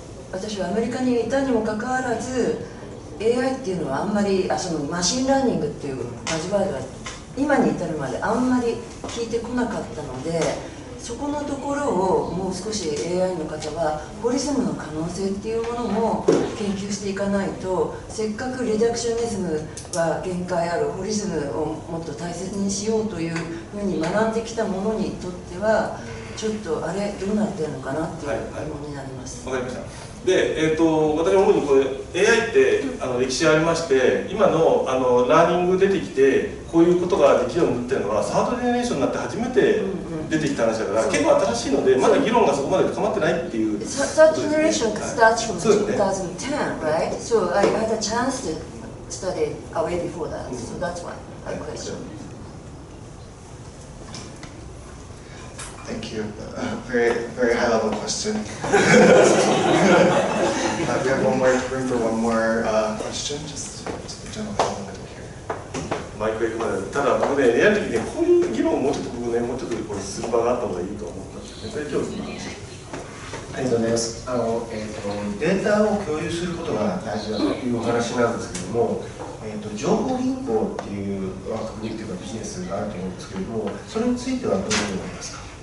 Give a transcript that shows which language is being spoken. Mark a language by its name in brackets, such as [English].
[Japanese] 私はアメリカにいたにもかかわらず AI っていうのはあんまりそのマシンラーニングっていうバズワードは今に至るまであんまり聞いてこなかったので、そこのところをもう少し AI の方はホリズムの可能性っていうものも研究していかないと、せっかくリダクショニズムは限界ある、ホリズムをもっと大切にしようというふうに学んできたものにとってはちょっとあれどうなってるのかなっていう疑問になります。わかりました。で、私思うにこれ AI って歴史ありまして、今のラーニング出てきてこういうことができるようになってるのはサードジェネレーションになって初めて出てきた話だから、結構新しいのでまだ議論がそこまで深まってないっていう。 [English] Third generation starts from 2010, right? So I had a chance to study way before that. So that's why I question. Thank you. Very high level question. We have room for one more question. Just the general element here. [Japanese] マイクが行くまで、ただ僕ね、やるときね、こういう議論をもうちょっと僕ね、もうちょっとこれする場があった方がいいと思ったんですよね。それ今日聞いてありがとうございます。データを共有することが大事だというお話なんですけれども、情報銀行っていう枠組みというかビジネスがあると思うんですけれども、それについてはどう思いますか？